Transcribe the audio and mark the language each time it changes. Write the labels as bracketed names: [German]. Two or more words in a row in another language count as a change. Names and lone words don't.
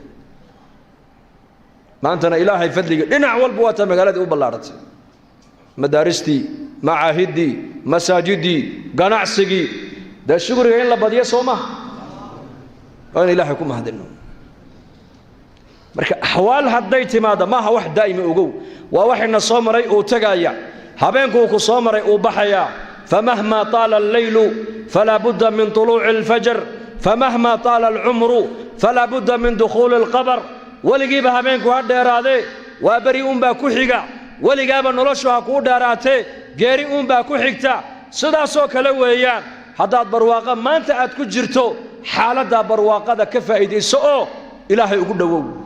[Somali] maantana ilaahay fadliga dhinac walba waa magaalada u ballaaratay madaaristi macaahidi masaajidi ganacsiga da shukriga in la badiyo Soomaa oo ilaahay ku mahadino marka ahwaal hadday timaado maaha wax daa'ima ogow waa waxina soo maray oo tagaya habeenku ku soo maray oo baxaya [Arabic] فمهما طال الليل فلا بد من طلوع الفجر فمهما طال العمر فلا بد من دخول القبر [Somali] waligiiba habeenku ha dheeraade waa bari baa ku xiga waligaaba noloshu ha ku dheeraatee geeri baa ku xigta sidaas oo kale weeyaan haddaad barwaaqa maanta aad ku jirto xaaladda barwaaqada ka faa'iideyso oo ilaahay ugu dhawow